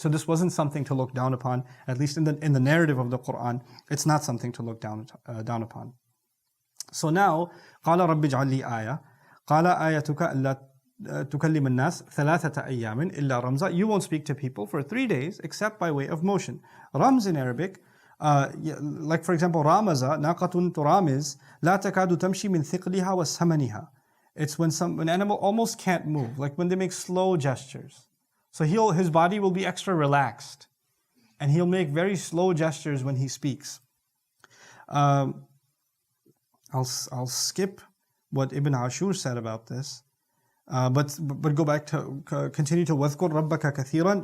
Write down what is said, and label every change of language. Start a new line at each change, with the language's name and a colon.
English: So this wasn't something to look down upon, at least in the narrative of the Quran, it's not something to look down upon. So now,
Arabic: قال رب اجعل لي آية قال آيتك ألا تكلم الناس ثلاثة أيام إلا رمزا.
English: You won't speak to people for 3 days except by way of motion. Rams in Arabic, like for example,
Arabic: رامز ناقة ترامز لا تكاد تمشي من ثقلها وسمنها.
English: It's when an animal almost can't move, like when they make slow gestures. So his body will be extra relaxed, and he'll make very slow gestures when he speaks. I'll skip what Ibn Ashur said about this, but go back to continue to
Arabic: وَاذْكُرْ رَبَّكَ كَثِيرًا.